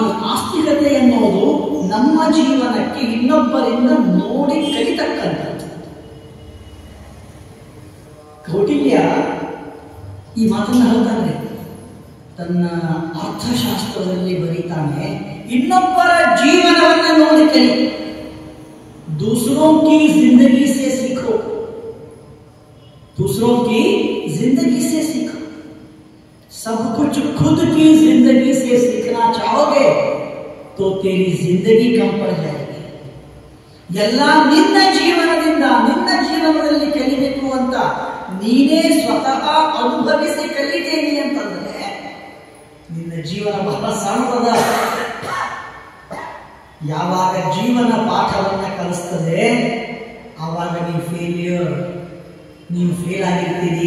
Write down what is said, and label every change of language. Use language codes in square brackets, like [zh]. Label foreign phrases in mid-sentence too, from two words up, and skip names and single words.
[kn] ಆಸ್ತಿಕತೆ ಎನ್ನುವುದು ನಮ್ಮ ಜೀವನಕ್ಕೆ ಇನ್ನೊಬ್ಬರಿಂದ ನೋಡಿ ಕಲಿತಕ್ಕಂಥದ್ದು. ಕೌಟಿಲ್ಯ ಈ ಮಾತನ್ನು ಹೇಳ್ತಾನೆ, ತನ್ನ ಅರ್ಥಶಾಸ್ತ್ರದಲ್ಲಿ ಬರೀತಾನೆ, ಇನ್ನೊಬ್ಬರ ಜೀವನವನ್ನು ನೋಡಿ ಕಲಿ. [hi] दूसरों की जिंदगी से सीखो, दूसरों की जिंदगी से सीखो. सब कुछ खुद की जिंदगी से सीखना चाहोगे तो तेरी जिंदगी कम पड़ जाएगी. [kn] ಎಲ್ಲ ನಿನ್ನ ಜೀವನದಿಂದ, ನಿನ್ನ ಜೀವನದಲ್ಲಿ ಕಲಿಬೇಕು ಅಂತ ನೀನೇ ಸ್ವತಃ ಅನುಭವಿಸಿ ಕಲಿತೇನೆ ಅಂತಂದ್ರೆ ನಿನ್ನ ಜೀವನ ಬಹಳ ಸಣ್ಣದ. ಯಾವಾಗ ಜೀವನ ಪಾಠವನ್ನ ಕಲಿಸ್ತದೆ ಆವಾಗ ನೀವು ಫೇಲ್ ಆಗಿರ್ತೀರಿ.